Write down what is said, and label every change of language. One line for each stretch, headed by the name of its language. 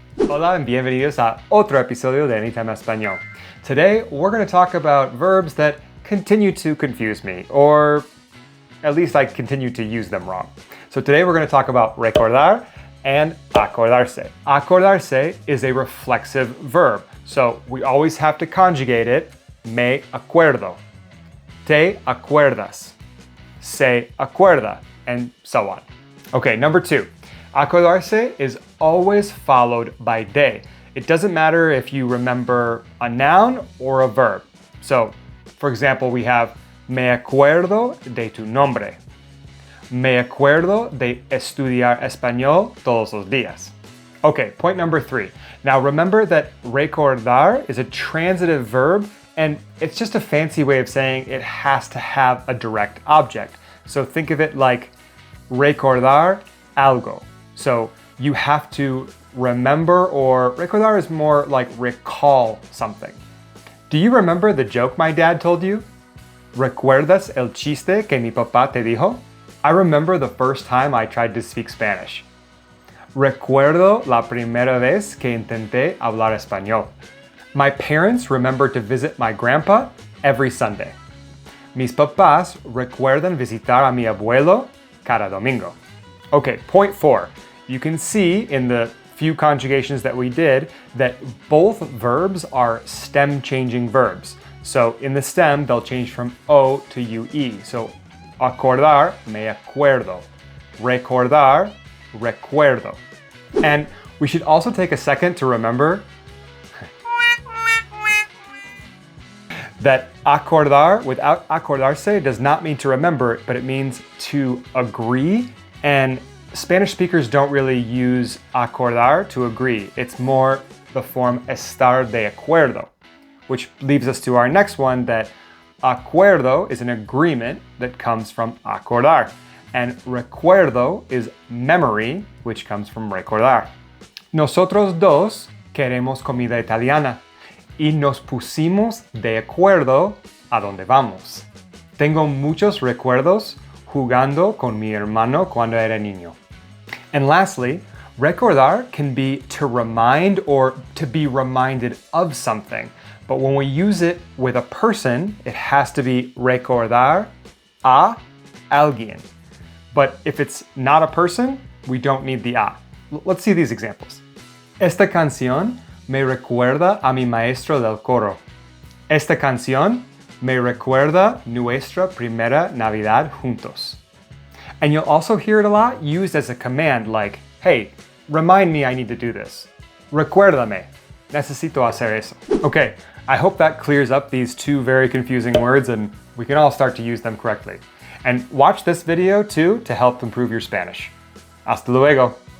Spanish: Hola and bienvenidos a otro episodio de Anytime Español.
English: Today, we're going to talk about verbs that continue to confuse me, or at least I continue to use them wrong. So today we're going to talk about recordar and acordarse. Acordarse is a reflexive verb, so we always have to conjugate it.
Spanish: Me acuerdo, te acuerdas, se acuerda,
English: and so on. Okay, number 2. Acordarse is always followed by de. It doesn't matter if you remember a noun or a verb. So, for example, we have
Spanish: me acuerdo de tu nombre. Me acuerdo de estudiar español todos los días.
English: Okay, point number 3. Now remember that recordar is a transitive verb, and it's just a fancy way of saying it has to have a direct object. So think of it like recordar algo. So you have to remember, or recordar is more like recall something. Do you remember the joke my dad told you?
Spanish: ¿Recuerdas el chiste que mi papá te dijo?
English: I remember the first time I tried to speak Spanish.
Spanish: Recuerdo la primera vez que intenté hablar español.
English: My parents remember to visit my grandpa every Sunday.
Spanish: Mis papás recuerdan visitar a mi abuelo cada domingo.
English: Okay, point 4. You can see in the few conjugations that we did that both verbs are stem-changing verbs. So in the stem, they'll change from O to UE. So acordar, me acuerdo. Recordar, recuerdo. And we should also take a second to remember that acordar without acordarse does not mean to remember, but it means to agree. And Spanish speakers don't really use acordar to agree. It's more the form estar de acuerdo, which leads us to our next one, that acuerdo is an agreement that comes from acordar. And recuerdo is memory, which comes from recordar.
Spanish: Nosotros dos queremos comida italiana y nos pusimos de acuerdo a dónde vamos. Tengo muchos recuerdos jugando con mi hermano cuando era niño.
English: And lastly, recordar can be to remind or to be reminded of something. But when we use it with a person, it has to be recordar a alguien. But if it's not a person, we don't need the a. Let's see these examples.
Spanish: Esta canción me recuerda a mi maestro del coro. Esta canción me recuerda nuestra primera Navidad juntos.
English: And you'll also hear it a lot used as a command like, hey, remind me I need to do this.
Spanish: Recuérdame, necesito hacer eso.
English: Okay, I hope that clears up these two very confusing words and we can all start to use them correctly. And watch this video too to help improve your Spanish.
Spanish: Hasta luego.